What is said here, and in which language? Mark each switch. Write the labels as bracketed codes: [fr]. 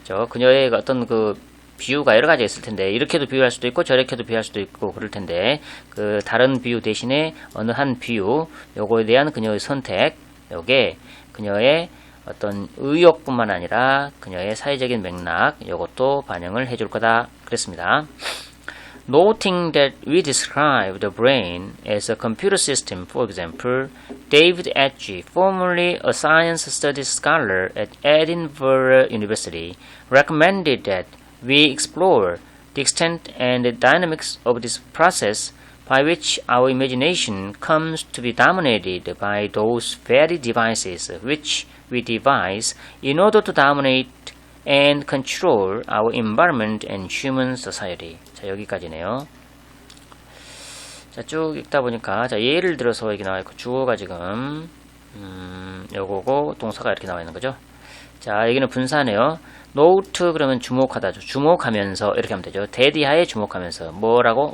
[ko] 그녀의 어떤 그 비유가 여러 가지 있을 텐데 이렇게도 비유할 수도 있고 저렇게도 비유할 수도 있고 그럴 텐데 그 다른 비유 대신에 어느 한 비유 요거에 대한 그녀의 선택 요게 그녀의 어떤 의욕뿐만 아니라 그녀의 사회적인 맥락 요것도 반영을 해줄 거다 그랬습니다. [en] Noting that we describe the brain as a computer system, for example, David Edge, formerly a science studies scholar at Edinburgh University, recommended that we explore the extent and the dynamics of this process by which our imagination comes to be dominated by those very devices which we devise in order to dominate and control our environment and human society. [ko] 자, 여기까지네요. 자, 쭉 읽다 보니까, 자, 예를 들어서 여기 나와 있고, 주어가 지금, 요거고, 동사가 이렇게 나와 있는 거죠. 자, 여기는 분사네요. note 그러면 주목하다죠. 주목하면서, 이렇게 하면 되죠. 대디하에 주목하면서. 뭐라고?